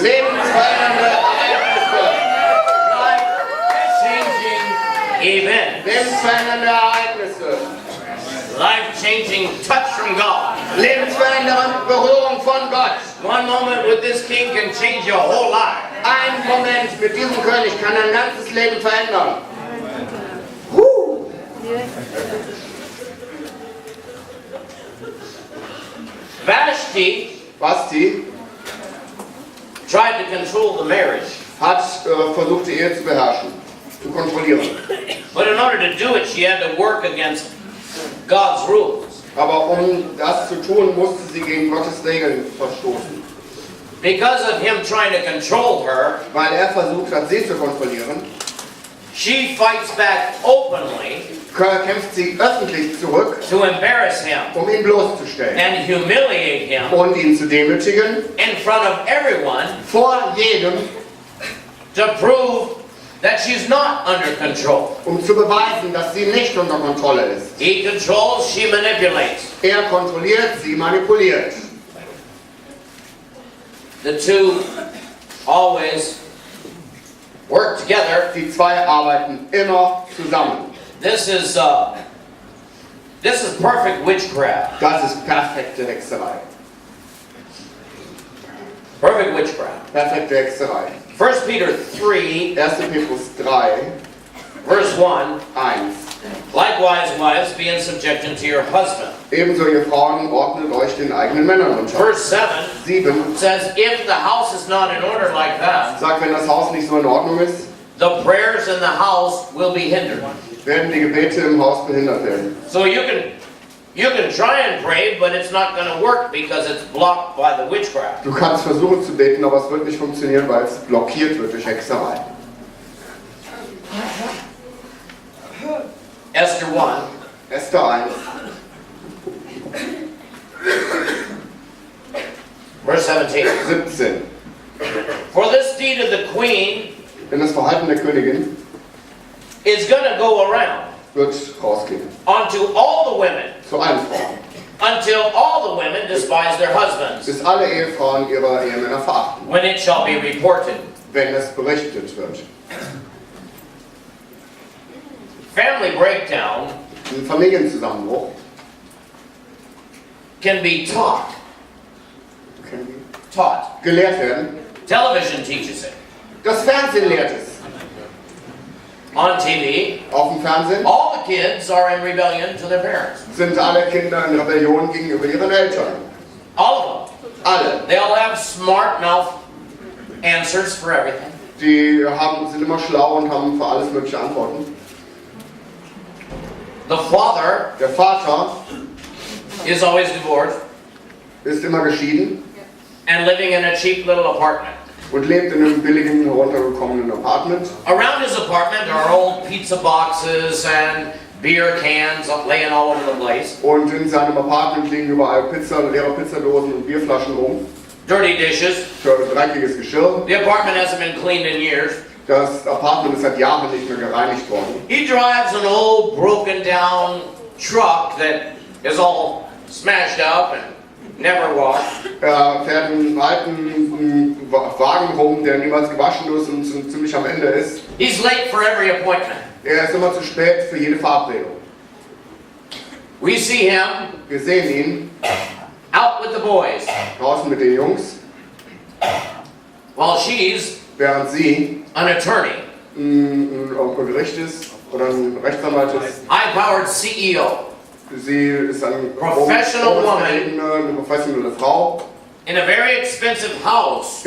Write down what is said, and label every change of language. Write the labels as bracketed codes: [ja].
[de] Lebensverändernde Ereignisse. [en] Life-changing events. [de] Lebensverändernde Ereignisse. [en] Life-changing touch from God. [de] Lebensverändernde Berührung von Gott. [en] One moment with this king can change your whole life. [de] Ein Moment mit diesem König kann dein ganzes Leben verändern. [en] Vashti [de] Basti [en] tried to control the marriage. [de] hat versucht, die Ehe zu beherrschen, zu kontrollieren. [en] But in order to do it, she had to work against God's rules. [de] Aber um das zu tun, musste sie gegen Gottes Regeln verstoßen. [en] Because of him trying to control her, [de] Weil er versucht hat, sie zu kontrollieren, [en] she fights back openly [de] kämpft sie öffentlich zurück, [en] to embarrass him [de] um ihn bloßzustellen [en] and humiliate him [de] und ihn zu demütigen [en] in front of everyone [de] vor jedem, [en] to prove that she's not under control. [de] um zu beweisen, dass sie nicht unter Kontrolle ist. [en] He controls, she manipulates. [de] Er kontrolliert, sie manipuliert. [en] The two always work together. [de] Die zwei arbeiten immer zusammen. [en] This is perfect witchcraft. [de] Das ist perfekte Hexerei. [en] Perfect witchcraft. [de] Perfekte Hexerei. [en] 1 Peter 3, [de] 1. Petrus 3, [en] verse 1. [de] 1. [en] Likewise, wives, be in subjection to your husband. [de] Ebenso, ihr Frauen, ordnet euch den eigenen Männern unter. [en] Verse 7 [de] 7 [en] says, if the house is not in order like that, [de] sagt, wenn das Haus nicht so in Ordnung ist, [en] the prayers in the house will be hindered. [de] werden die Gebete im Haus behindert werden. [en] So you can try and pray, but it's not going to work because it's blocked by the witchcraft. [de] Du kannst versuchen zu beten, aber es wird nicht funktionieren, weil es blockiert wird durch Hexerei. [en] Esther 1, [de] Esther 1, [en] verse 17. [de] 17. [en] For this deed of the queen [de] Denn das Verhalten der Königin [en] is going to go around [de] wird rausgehen. [en] unto all the women, [de] Zu allen Frauen. [en] until all the women despise their husbands, [de] Bis alle Ehefrauen ihre Ehemänner verachten, [en] when it shall be reported. [de] wenn es berichtet wird. [en] Family breakdown [de] Ein Familienzusammenbruch [en] can be taught. Taught. [de] gelehrt werden. [en] Television teaches it. [de] Das Fernsehen lehrt es. [en] On TV, [de] Auf dem Fernsehen [en] all the kids are in rebellion to their parents. [de] sind alle Kinder in Rebellion gegenüber ihren Eltern. [en] All of them. [de] Alle. [en] They all have smart mouth answers for everything. [de] Die sind immer schlau und haben für alles mögliche Antworten. [en] The father [de] Der Vater [en] is always divorced [de] ist immer geschieden [en] and living in a cheap little apartment. [de] und lebt in einem billigen, heruntergekommenen Apartment. [en] Around his apartment are old pizza boxes and beer cans laying all over the place. [de] Und in seinem Apartment liegen überall leere Pizzadosen und Bierflaschen rum. [en] Dirty dishes. [de] Dreckiges Geschirr. [en] The apartment hasn't been cleaned in years. [de] Das Apartment ist seit Jahren nicht mehr gereinigt worden. [en] He drives an old broken down truck that is all smashed up and never washed. [de] Er fährt einen alten Wagen rum, der niemals gewaschen ist und ziemlich am Ende ist. [en] He's late for every appointment. [de] Er ist immer zu spät für jede Verabredung. [en] We see him [de] Wir sehen ihn [en] out with the boys [de] draußen mit den Jungs, [en] while she's [de] während sie [en] an attorney, [de] ein Gericht ist oder ein Rechtsanwalt ist. [en] high-powered CEO [de] Sie ist eine [en] Professional woman. [de] eine professionelle Frau [en] in a very expensive house